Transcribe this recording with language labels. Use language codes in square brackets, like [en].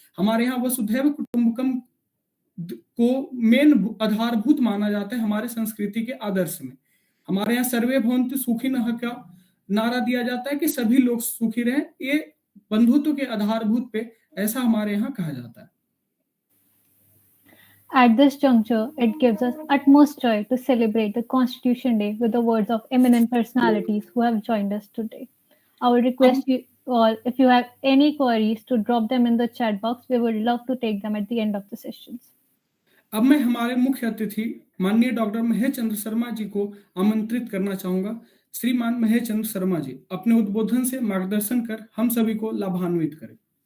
[hi] हमारे यहाँ वसुधैव कुटुंबकम को मेन आधारभूत माना जाता है. हमारे संस्कृति के आदर्श में हमारे यहाँ [sa] सर्वे भवन्तु सुखिनः [hi] का नारा दिया जाता है कि सभी लोग सुखी रहें. ये बंधुत्व के आधारभूत पे ऐसा हमारे यहाँ कहा जाता है. [en] At this juncture, it gives us utmost joy to celebrate the Constitution Day with the words of eminent personalities who have joined us today. I would request you all, if you have any queries, to drop them in the chat box. We would love to take them at the end of the sessions. [hi] अब मैं हमारे मुख्य अतिथि माननीय doctor Mahesh Chandra Sharma ji को आमंत्रित करना चाहूंगा. श्रीमान महेश चंद्र शर्मा जी अपने उद्बोधन से मार्गदर्शन कर हम सभी को लाभान्वित करें.